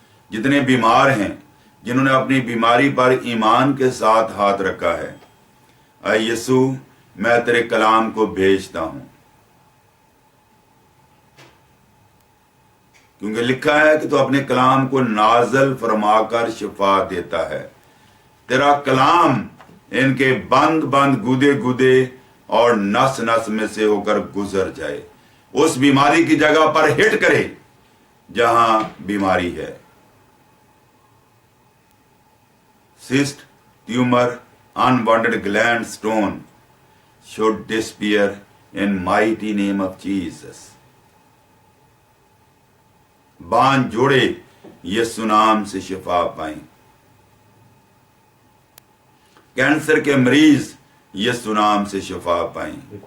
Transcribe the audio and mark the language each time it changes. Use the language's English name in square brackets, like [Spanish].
[Urdu] جتنے بیمار ہیں, جنہوں نے اپنی بیماری پر ایمان کے ساتھ ہاتھ رکھا ہے, اے یسوع میں تیرے کلام کو بھیجتا ہوں, کیونکہ لکھا ہے کہ تو اپنے کلام کو نازل فرما کر شفا دیتا ہے. تیرا کلام ان کے بند گودے گودے اور نس نس میں سے ہو کر گزر جائے, اس بیماری کی جگہ پر ہٹ کرے جہاں بیماری ہے. [English] Cyst, tumour, unwanted gland stone should disappear in mighty name of Jesus. [Urdu] باندھ جوڑے یسوع نام سے شفا پائیں. کینسر کے مریض یسوع نام سے شفا پائیں.